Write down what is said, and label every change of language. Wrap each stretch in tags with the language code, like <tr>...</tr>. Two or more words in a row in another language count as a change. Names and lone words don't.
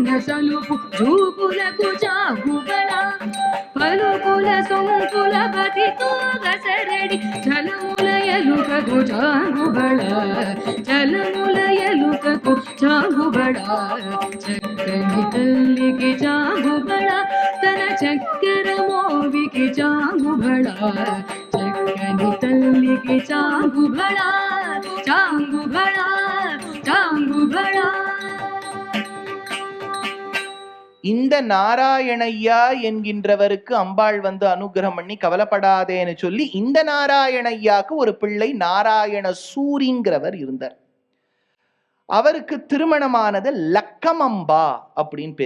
<te>సలుపు జూపులకు చాంగుబళా, పలుకుల సొంపుల బతితో గసరడి చలముల ఎలుకకు చాంగుబళా, చలముల ఎలుకకు చాంగుబళా, చక్కని తల్లికి చాంగుబళా, తన చక్కెర మోవికి చాంగుబళా, చక్కని తల్లికి చాంగుబళా, చాంగుబళా, చాంగుబళా.</te> <ta>இந்த நாராயணையா என்கின்றவருக்கு அம்பாள் அனுகிரகம் பண்ணி கவலைப்படாதேன்னு சொல்லி இந்த நாராயணையாக்கு ஒரு பிள்ளை நாராயண சூரிங்கிறவர் இருந்தார். அவருக்கு திருமணமானது லக்கமம்பா அப்படின்னு பேரு.</ta>